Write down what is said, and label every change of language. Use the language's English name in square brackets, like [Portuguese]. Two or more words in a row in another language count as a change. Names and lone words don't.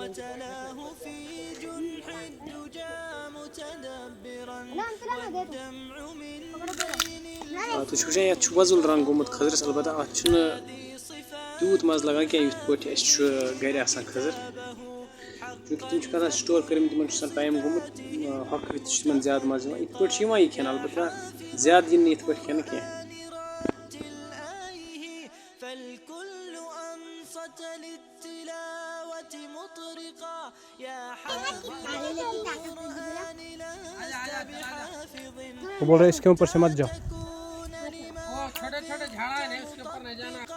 [Kashmiri] تُہۍ چھِو وٕچھان یَتھ چھُ وۄزُل رنٛگ گوٚمُت کھٔزرَس البتہ اَتھ چھُنہٕ تیوٗت مَزٕ لگان کینٛہہ یِتھ پٲٹھۍ اَسہِ چھُ گرِ آسان کھٔزٕر چوٗنٛکہِ تِم چھِکھ آسان سٹور کٔرمٕتۍ تِمن چھُ آسان ٹایم گوٚمُت ہۄکھرِتھ چھُ تِمن زیادٕ مَزٕ یِوان یِتھ پٲٹھۍ چھُ یِوان یہِ کھٮ۪نہٕ البتہ زیادٕ یِن نہٕ یِتھ پٲٹھۍ کھٮ۪نہٕ کینٛہہ [Hindi] वो बोल रहे इसके ऊपर से मत जाओ छोटे छोटे झाड़ा है उसके ऊपर नहीं जाना